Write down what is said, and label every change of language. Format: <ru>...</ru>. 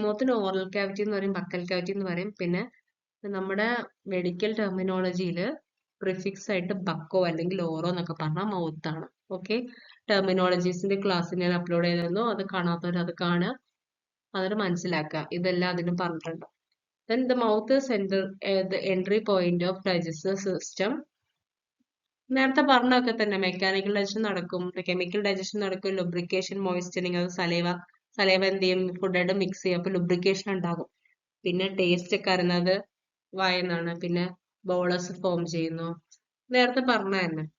<ml>മൗത്തിന് oral cavity എന്ന് പറയും, buccal cavity എന്ന് പറയും. പിന്നെ നമ്മുടെ മെഡിക്കൽ ടെർമിനോളജിയിൽ പ്രിഫിക്സ് ആയിട്ട് ബക്കോ അല്ലെങ്കിൽ ഓറോ എന്നൊക്കെ പറഞ്ഞാൽ മൗത്താണ്. ഓക്കെ, ടെർമിനോളജീസിന്റെ ക്ലാസ് ഞാൻ അപ്ലോഡ് ചെയ്തിരുന്നു, അത് കാണാത്തവർ അത് കാണുക, അതിന് മനസ്സിലാക്കുക. ഇതെല്ലാം അതിന് പറഞ്ഞിട്ടുണ്ട്.</ml> <en>Then the mouth is the entry point of digestive system.</en> <ml>നേരത്തെ പറഞ്ഞൊക്കെ തന്നെ മെക്കാനിക്കൽ ഡൈജഷൻ നടക്കും, കെമിക്കൽ ഡൈജഷൻ നടക്കും, ലുബ്രിക്കേഷൻ, മോയിസ്റ്റനിങ്, അത് സലൈവ എന്ത് ചെയ്യും, ഫുഡായിട്ട് മിക്സ് ചെയ്യും, അപ്പൊ ലുബ്രിക്കേഷൻ ഉണ്ടാകും. പിന്നെ ടേസ്റ്റ് ഒക്കെ അറിയുന്നത് വായനാണ്. പിന്നെ ബോളസ് ഫോം ചെയ്യുന്നു, നേരത്തെ പറഞ്ഞ തന്നെ.</ml>